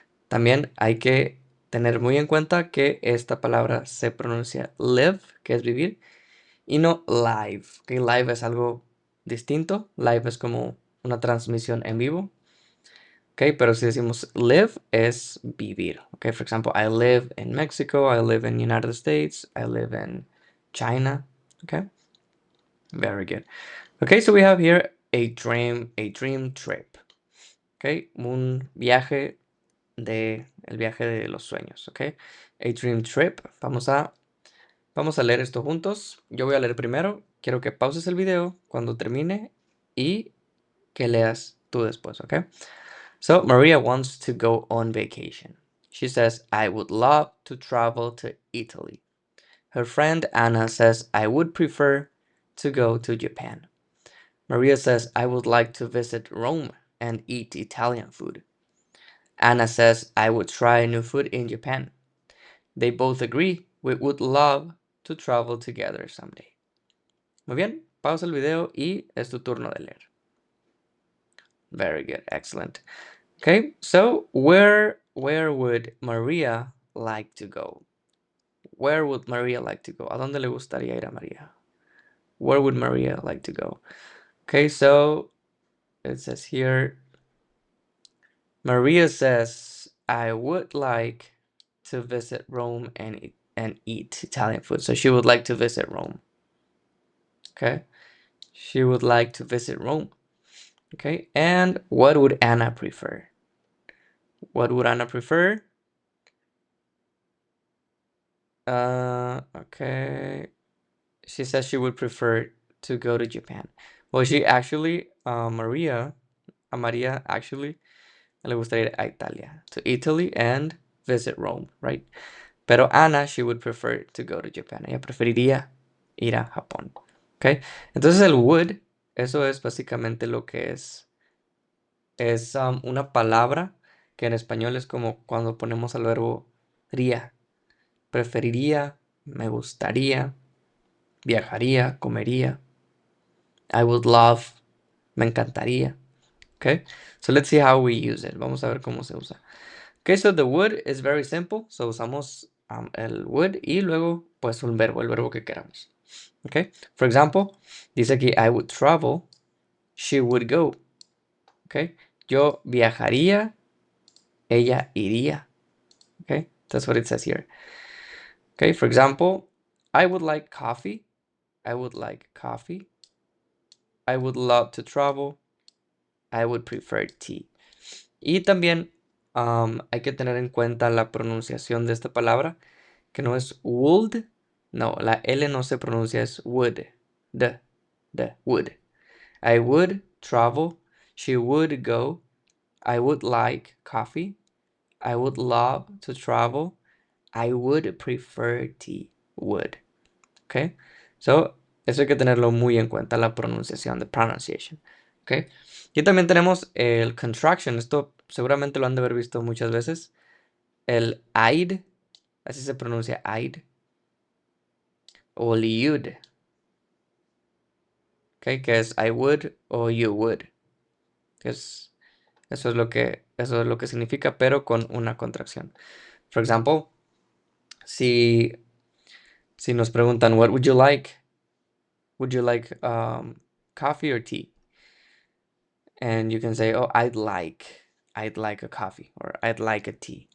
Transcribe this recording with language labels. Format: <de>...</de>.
<es>También hay que tener muy en cuenta que esta palabra se pronuncia live, que es vivir, y no live. Okay, live es algo distinto. Live es como una transmisión en vivo. Okay, pero si decimos live es vivir.</es> <en>Okay, for example, I live in Mexico, I live in United States, I live in China. Okay, very good. Okay, so we have here a dream trip.</en> <es>Okay, un viaje el viaje de los sueños, ¿ok?</es> <en>A dream trip.</en> <es>Vamos a leer esto juntos. Yo voy a leer primero. Quiero que pauses el video cuando termine y que leas tú después, ¿ok?</es> <en>So, Maria wants to go on vacation. She says, I would love to travel to Italy. Her friend Anna says, I would prefer to go to Japan. Maria says, I would like to visit Rome and eat Italian food. Anna says, I would try new food in Japan. They both agree we would love to travel together someday.</en> <es>Muy bien, pausa el video y es tu turno de leer.</es> <en>Very good, excellent. Okay, so where would Maria like to go? Where would Maria like to go?</en> <es>¿A dónde le gustaría ir a María?</es> <en>Where would Maria like to go? Okay, so it says here, Maria says, I would like to visit Rome and eat Italian food. So she would like to visit Rome. Okay. She would like to visit Rome. Okay. And what would Anna prefer? What would Anna prefer? Okay. She says she would prefer to go to Japan. Well, she actually, a Maria actually</en> <es>le gustaría ir a Italia,</es> <en>to Italy and visit Rome, right?</en> <es>Pero</es> <en>Ana, she would prefer to go to Japan.</en> <es>Ella preferiría ir a Japón. ¿Ok? Entonces el would, eso es básicamente lo que es. Es una palabra que en español es como cuando ponemos al verbo ría. Preferiría, me gustaría, viajaría, comería.</es> <en>I would love,</en> <es>me encantaría.</es> <en>Okay, so let's see how we use it.</en> <es>Vamos a ver cómo se usa.</es> <en>Okay, so the would is very simple. So</en> <es>usamos el would y luego pues el verbo que queramos.</es> <en>Okay, for example,</en> <es>dice aquí,</es> <en>I would travel, she would go.</en> <es>Okay, yo viajaría, ella iría.</es> <en>Okay, that's what it says here. Okay, for example, I would like coffee, I would like coffee. I would love to travel, I would prefer tea.</en> <es>Y también hay que tener en cuenta la pronunciación de esta palabra, que no es would, no, la L no se pronuncia, es would, would.</es> <en>I would travel, she would go, I would like coffee, I would love to travel, I would prefer tea, would.</en> <es>Okay, so eso hay que tenerlo muy en cuenta, la pronunciación,</es> <en>the pronunciation.</en> <es>Okay, y también tenemos el contraction, esto seguramente lo han de haber visto muchas veces, el I'd, así se pronuncia I'd, o you'd, okay, que es I would o you would, eso es lo que significa, pero con una contracción.</es> <en>For example,</en> <es>si nos preguntan,</es> <en>what would you like? Would you like coffee or tea? And you can say, oh, I'd like a coffee, or I'd like a tea.</en>